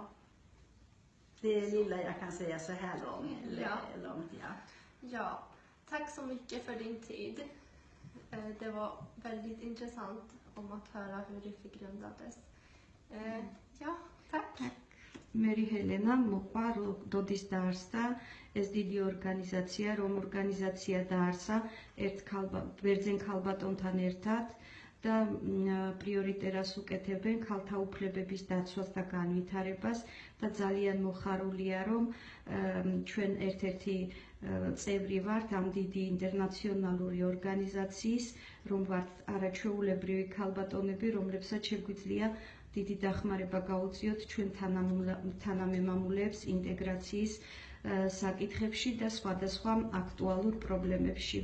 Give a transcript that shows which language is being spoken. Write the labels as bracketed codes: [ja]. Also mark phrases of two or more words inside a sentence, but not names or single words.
[sv] Det är lilla jag kan säga så här långt. Ja, tack så mycket för din tid. Det var väldigt intressant om att höra hur RIFI grundades. Ja, tack. [ka] Meri Helena მოყვა როდის დაარსდა ეს დიდი ორგანიზაცია, რომ ორგანიზაცია დაარსა ბერძენ ქალბატონთან ერთად და პრიორიტეტას უკეთებენ ქალთა უფლებების დაცვას და განვითარებას და ძალიან მოხარულია რომ ჩვენ ერთ-ერთი წევრი ვართ ამ დიდი ინტერნაციონალური ორგანიზაციის, რომ ვართ არაჩვეულებრივი ქალბატონები, რომლებსაც შეგვიძლია დიდი დახმარება გაუწიოთ ჩვენ თანამემამულეებს ინტეგრაციის საკითხებში და სხვადასხვა აქტუალურ პრობლემებში.